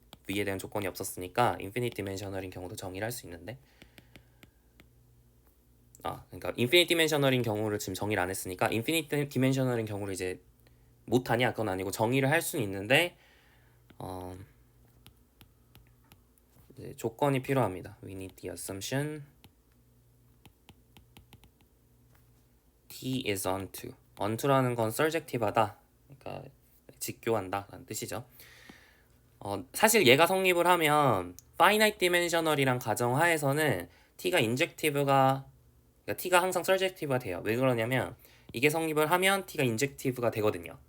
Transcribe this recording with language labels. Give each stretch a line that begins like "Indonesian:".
Korean: V에 대한 조건이 없었으니까 인피니트 디멘셔널인 경우도 정의를 할 수 있는데 그러니까 인피니트 디멘셔널인 경우를 지금 정의를 안 했으니까 인피니트 디멘셔널인 경우를 이제 못하냐 그건 아니고 정의를 할 수는 있는데 이제 조건이 필요합니다.
English: We need the assumption T is onto.
Korean: onto라는 건 surjective하다. 그러니까 직교한다 라는 뜻이죠. 사실 얘가 성립을 하면 finite dimensional이란 가정하에서는 T가 injective가 그러니까 T가 항상 surjective가 돼요. 왜 그러냐면 이게 성립을 하면 T가 injective가 되거든요.